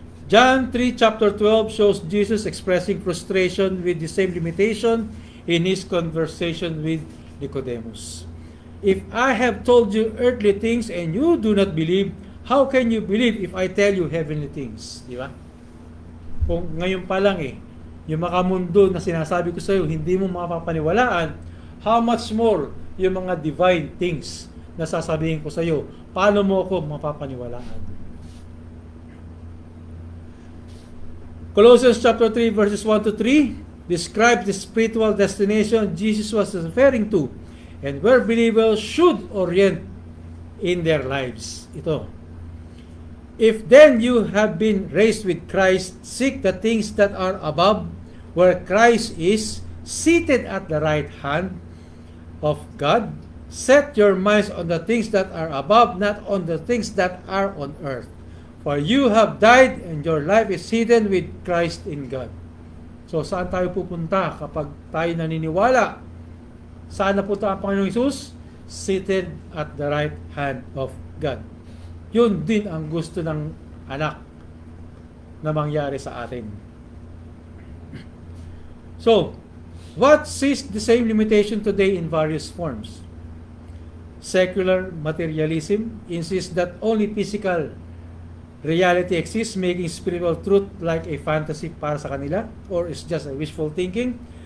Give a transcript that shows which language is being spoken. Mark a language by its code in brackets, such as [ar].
[en] John 3 chapter 12 shows Jesus expressing frustration with the same limitation in his conversation with Nicodemus. If I have told you earthly things and you do not believe, how can you believe if I tell you heavenly things? [tl] Di ba? Kung ngayon pa lang yung makamundo na sinasabi ko sa iyo, hindi mo mapapaniwalaan, [en] how much more [tl] yung mga divine things na sasabihin ko sa iyo, paano mo ako mapapaniwalaan? [en] Colossians chapter 3 verses 1 to 3 describes the spiritual destination Jesus was referring to and where believers should orient in their lives. [tl] Ito. [en] If then you have been raised with Christ, seek the things that are above, where Christ is, seated at the right hand of God. Set your minds on the things that are above, not on the things that are on earth. For you have died, and your life is hidden with Christ in God. [tl] So, saan tayo pupunta kapag tayo naniniwala? Saan napunta ang Panginoong Hesus? [en] Seated at the right hand of God. [tl] Yun din ang gusto ng anak na mangyari sa atin. [en] So, what sees the same limitation today in various forms? Secular materialism insists that only physical reality exists, making spiritual truth like a fantasy [tl] para sa kanila, [en] or is just a wishful thinking.